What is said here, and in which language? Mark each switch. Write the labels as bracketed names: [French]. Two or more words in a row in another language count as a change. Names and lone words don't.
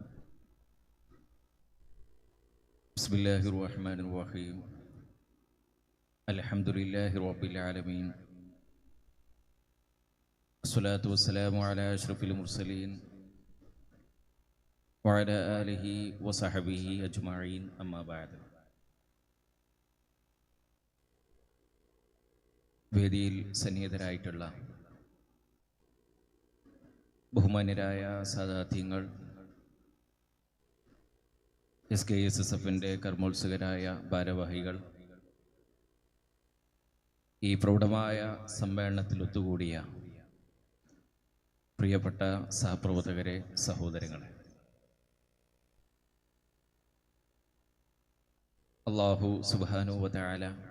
[Arabic] بسم الله الرحمن الرحيم. الحمد لله رب العالمين. الصلاة والسلام على أشرف المرسلين وعلى آله وصحبه أجمعين. أما بعد. [Malayalam] വേദിയിൽ സന്നിഹിതരായിട്ടുള്ള ബഹുമാന്യരായ സാദാത്യങ്ങൾ, SKSSFന്റെ കർമ്മോത്സുകരായ ഭാരവാഹികൾ, ഈ പ്രൗഢമായ സമ്മേളനത്തിൽ ഒത്തുകൂടിയ പ്രിയപ്പെട്ട സഹപ്രവർത്തകരെ, സഹോദരങ്ങളെ, അല്ലാഹു [Arabic] سبحانه وتعالى